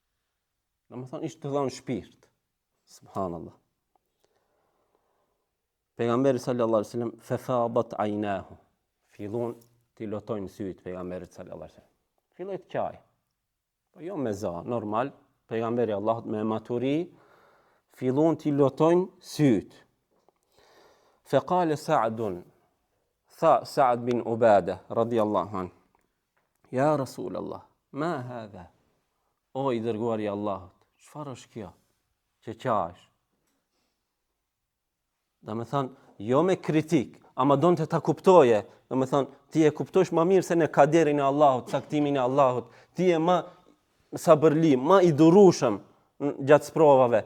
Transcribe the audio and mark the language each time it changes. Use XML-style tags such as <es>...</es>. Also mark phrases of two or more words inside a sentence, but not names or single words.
<sq>Në më thonë ishte të dhonë shpirt. Subhanallah. Pejgamberi</sq> <ar>صلى الله عليه وسلم ففاضت عيناه.</ar> <sq>Fillon t'i lotojnë syt pejgamberit</sq> <ar>صلى الله عليه وسلم.</ar> <sq>Filloi të qaj. Po jo me za, normal, pejgamberi Allahut me maturi fillon t'i lotojnë syt.</sq> <ar>فقال سعد، سعد بن عبادة رضي الله عنه. يا رسول الله، ما هذا?</ar> <sq>O i dërguari i Allahut, çfarë është kjo? Që qash? Do me thonë, jo me kritik, ama donte ta kuptoje. Do me thonë, ti e kuptosh më mirë se në kaderin e Allahut, caktimin e Allahut. Ti e më sabërli, më i durueshëm gjatë sprovave.</sq>